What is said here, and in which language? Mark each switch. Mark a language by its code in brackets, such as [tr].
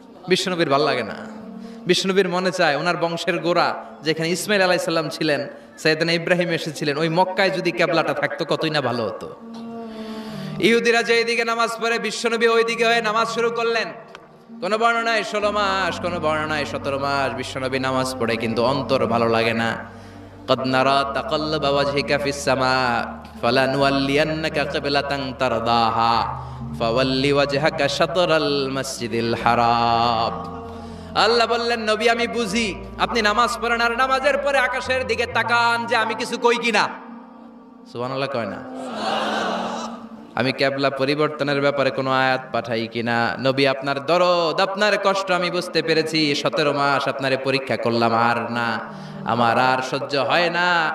[bn] বিশ্বনবীর ভাল লাগে না, বিশ্বনবীর মনে চায় ওনার বংশের গোড়া যেখানে ইসমাইল আলাইহিস সালাম ছিলেন, সাইয়েদনা ইব্রাহিম এসেছিলেন, ওই মক্কায় যদি কেবলাটা থাকতো কতই না ভালো হতো। ইহুদিরা যে এদিকে নামাজ পড়ে, বিশ্বনবী ওই দিকে হয়ে নামাজ শুরু করলেন। কোন বর্ণনায় 16 মাস, কোন বর্ণনায় 17 মাস বিশ্বনবী নামাজ পড়ে, কিন্তু অন্তর ভালো লাগে না। [ar] قد نرى تقلب وجهك في السماء فلنولينك قبلة ترضاها فول وجهك شطر المسجد الحرام। [bn] আল্লাহ বললেন, নবী আমি বুঝি আপনি নামাজ পড়েন, আর নামাজের পরে আকাশের দিকে তাকান যে আমি কিছু কই কিনা। সুবহানাল্লাহ কয় না? আমি কেবলা পরিবর্তনের ব্যাপারে কোনো আয়াত পাঠাই কিনা? নবী আপনার দরদ, আপনার কষ্ট আমি বুঝতে পেরেছি। 17 মাস আপনারে পরীক্ষা করলাম, আর না, আমার আর সহ্য হয় না।